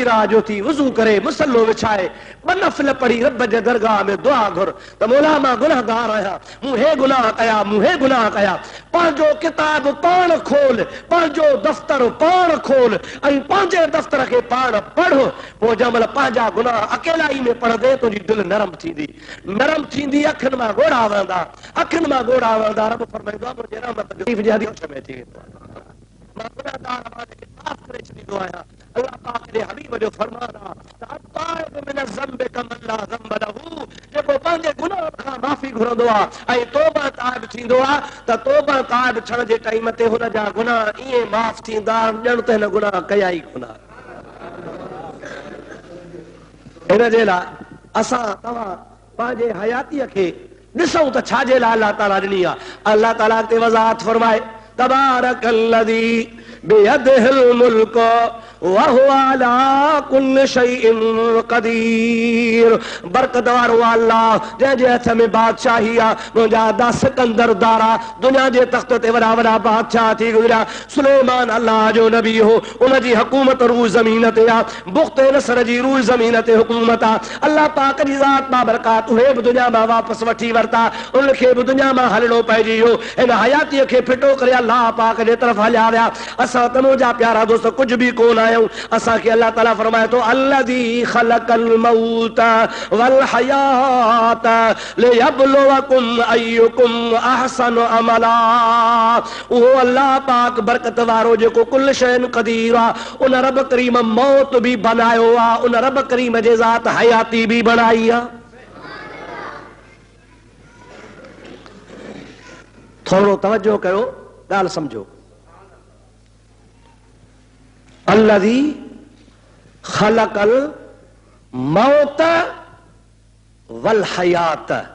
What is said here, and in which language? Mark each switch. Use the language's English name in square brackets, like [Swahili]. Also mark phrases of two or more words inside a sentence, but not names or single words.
[Sindhi] रात जो थी वज़ू करे मुसलो विछाए ॿ नफ़िल पढ़ी रब जे दरगाह में दुआ घुर त मौला मां गुनहगार आहियां मूं हे गुनाह कया पंहिंजो किताब पाण खोल पंहिंजो दफ़्तर पाण खोल ऐं पंहिंजे दफ़्तर खे पाण पढ़ पोइ जंहिं महिल पंहिंजा गुनाह अकेलाई में पढ़ंदे तुंहिंजी दिलि नरम थींदी अखियुनि मां ॻोढ़ा वहंदा रब फरमाईंदो आहे मुंहिंजे रहमत जे हथ में थी वेंदो आहे। मां गुनाहगार आवाज़ खे माफ़ करे छॾींदो आहियां। अल्लाह पाक जे हबीब जो फरमान आहे त [Arabic] التائب من الذنب كمن لا ذنب له [Sindhi] जेको पंहिंजे गुनाह खां माफ़ी घुरंदो आहे ऐं तौबा ताइब थींदो आहे त तौबा ताइब थियण जे टाइम ते हुन जा गुनाह ईअं माफ़ थींदा ॼण त हिन गुनाह कया ई कोन। हिन जे लाइ असां तव्हां पंहिंजे हयातीअ खे ॾिसूं त छाजे लाइ अल्लाह ताला ॾिनी आहे। अल्लाह ताला ते वज़ाहत फरमाए [Arabic] تبارك الذي بيده الملك و هو على كل شيء قدير. [Sindhi] बरकत वारो अल्लाह जंहिंजे हथ में बादशाही आहे। मुंहिंजा दा सिकंदर दारा दुनिया जे तख़्त ते वॾा वॾा बादशाह थी गुज़रिया। सुलेमान अल्लाह जो नबी हो उनजी हुकूमत रूह ज़मीन ते आहे। बुख़्त नसर जी रूह ज़मीन ते हुकूमत आहे। अल्लाह पाक जी ज़ात बाबरकात उहे बि दुनिया मां वापसि वठी वरिता उनखे बि दुनिया मां हलणो पइजी वियो। हिन हयातीअ खे फिटो करे अल्लाह पाक जे तरफ़ हलिया विया। असां त मुंहिंजा प्यारा दोस्त कुझु बि कोन आहियूं। असांखे अल्लाह ताला फरमाए थो [Arabic] الذي خلق الموت والحياة ليبلوكم أيكم أحسن عملا. [Sindhi] उहो अल्लाह पाक बरकत वारो जेको [Arabic] كل شيء قدير [Sindhi] आहे उन रब करीम मौत बि बनायो आहे उन रब करीम जे ज़ात हयाती बि बनाई आहे। थोड़ो तवज्जो कयो, ॻाल्हि समझो। [Arabic] الذي خلق الموت والحياة.